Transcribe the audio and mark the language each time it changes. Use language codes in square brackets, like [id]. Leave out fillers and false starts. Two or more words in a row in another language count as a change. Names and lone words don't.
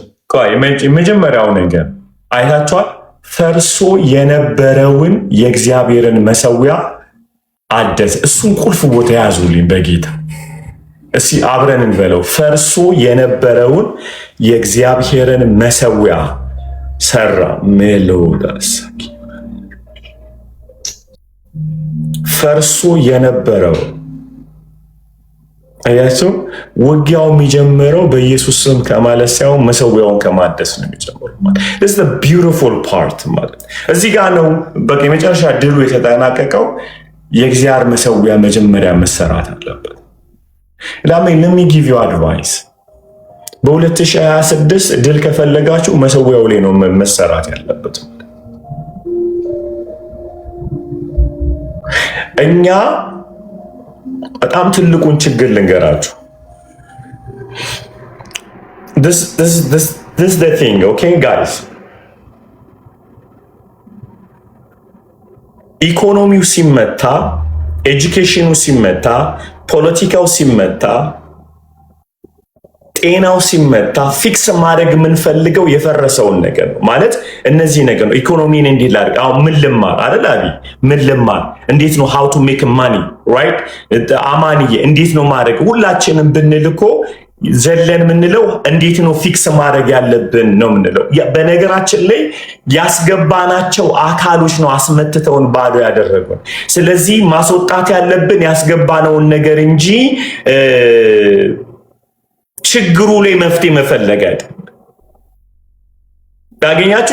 [am] የመጀመሪያው ነገር አይታችኋል። ፈርሶ የነበረውን የእግዚአብሔርን መሠዊያ አደሰ። እሱን ቁልፍ ቦታ ያዙልኝ በጌታ እስቲ አብረን እንበለው። ፈርሶ የነበረውን የእግዚአብሔርን መሠዊያ ሰራ። ሜሎዳስ ፈርሶ የነበረው አያችሁ። ውጊያው የሚጀምረው በኢየሱስ ስም ከማለት ሳይሆን መሠዊያውን ከማደስ ነው የሚጀምረው። [en] this is the beautiful part [am] ማለት እዚህ ጋር ነው። በቃ የመጨረሻ ድሉ የተጠናቀቀው የእግዚአብሔር መሠዊያ መጀመሪያ መሰራት አለበት። [en] let me give you advice [am] በ2026 ድል ከፈለጋችሁ መሠዊያው ላይ ነው መሰራት ያለበት። እኛ በጣም ትልቁን ችግር ልንገራችሁ። [en] this is the thing, okay guys? [am] ኢኮኖሚው ሲመታ፣ ኤጁኬሽኑ ሲመታ፣ ፖለቲካው ሲመታ ጤናው ሲመታ ፊክስ ማድረግ የምንፈልገው የፈረሰውን ነገር ነው ማለት እነዚህ ነገር ነው። ኢኮኖሚን እንዴት ላድርግ? አሁን ምን ልማር አይደል? አቢ ምን ልማር? እንዴት ነው [en] how to make money right? [am] አማንዬ እንዴት ነው ማድረግ? ሁላችንም ብንልኮ ዘለን ምንለው እንዴት ነው ፊክስ ማድረግ ያለብን ነው ምንለው። በነገራችን ላይ ያስገባናቸው አካሎች ነው አስመትተውን ባዶ ያደረጉን። ስለዚህ ማስወጣት ያለብን ያስገባነውን ነገር እንጂ ችግሩ ላይ መፍትሄ መፈለግ አይደለም። ታገኛችሁ?